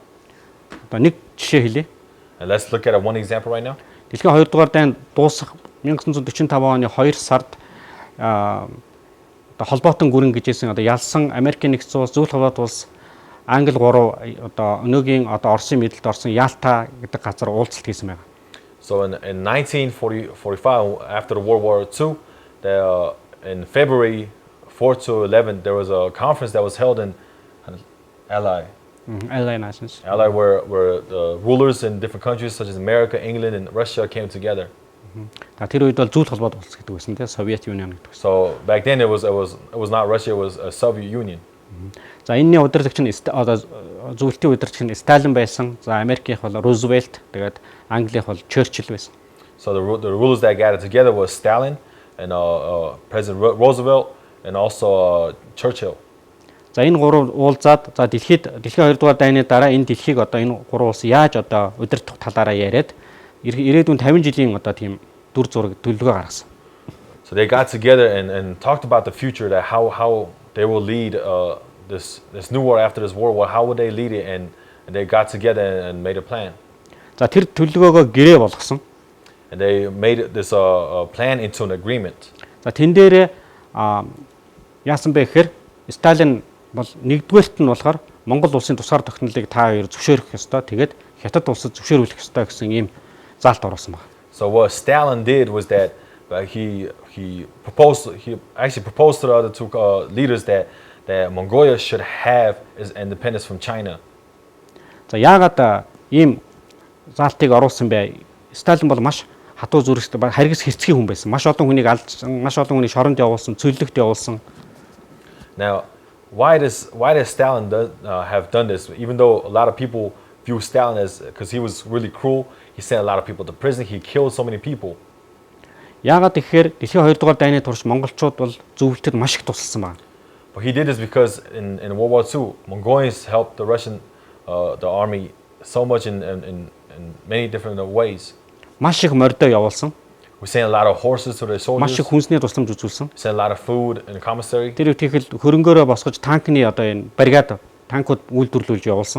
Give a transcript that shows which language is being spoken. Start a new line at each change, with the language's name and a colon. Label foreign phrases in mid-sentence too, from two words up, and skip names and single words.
Mongolian: Одоо нэг жишээ хэлье.
English: And let's look at one example right now.
Mongolian: Дэлхийн 2 дугаар дайнд дуусах 1945 оны 2 сард одоо холбоотой гүрэн гэжсэн одоо ялсан Америкийн нэгдсэн улс, Зөвлөлт Хаваад улс, Англи 3 одоо өнөөгийн одоо Оросын мэдэлд орсон Ялта гэдэг газар уулзалт хийсэн байна.
English: So in 1945, after the World War II, in February 4 to 11, there was a conference that was held in Ally. Allied nations. Ally where the rulers in different countries such as America, England, and Russia came together.
Mongolian: Тэр үед бол Зөвлөлт Холбоод улс гэдэг байсан тийм Совет Union гэдэг.
English: So back then it was not Russia, it was a Soviet Union.
Mongolian: За энэний удирдагч нь одоо зөвлөлтийн удирдагч нь Сталин байсан. За Америкийнх бол Рузвельт, тэгээд Английнх бол Черчилль байсан.
English: So the rulers that gathered together was Stalin and President Roosevelt and also Churchill.
Mongolian: За энэ гурав уулзаад за дэлхийн 2 дугаар дайны дараа энэ дэлхийг одоо энэ гурав улс яаж одоо удирдах талаараа яриад ирээдүйн 50 жилийн одоо тийм дүр зураг төлөвлөгөө гаргасан.
English: So they got together and talked about the future, that how they will lead this new world after this world war, how would they lead it, and they got together and made a plan.
Mongolian: За тэр төлөвлөгөөгөө гэрээ болгосон.
English: And they made this plan into an agreement.
Mongolian: За тэн дээр яасан бэ гэхээр Сталин бол нэгдүгээрт нь болохоор Монгол улсын тусгаар тогтнолыг та хоёр зөвшөөрөх ёстой. Тэгээд хятад улсад зөвшөөрүүлэх ёстой гэсэн ийм заалт оруулсан байна.
English: So what Stalin did was that he actually proposed to the other two leaders that Mongolia should have its independence from China.
Mongolian: За яагаад ийм заалтыг оруулсан бэ? Сталин бол маш хатуу зүрхтэй харгас хэрцгий хүн байсан. Маш олон хүнийг алдсан, маш олон хүнийг шоронд явуулсан, цөллөгт явуулсан.
English: Now, why does Stalin have done this? Even though a lot of people view Stalin as because he was really cruel, he sent a lot of people to prison. He killed so many people.
Mongolian: Яагаад тэгэхээр дэлхийн 2 дугаар дайны турш монголчууд бол зөвлөлтөд маш их тусалсан байна.
English: But he did this because in World War II, Mongolians helped the Russian the army so much in many different ways.
Mongolian: Маш их мордоо явуулсан.
English: We sent a lot of horses to the soldiers.
Mongolian: Маш их хүнсний тусламж үзүүлсэн.
English: Sent a lot of food and commissary.
Mongolian: Тэр үеийнхэл хөрөнгөөрөө босгож танкны одоо энэ бригад танкууд үйлдвэрлүүлж явуулсан.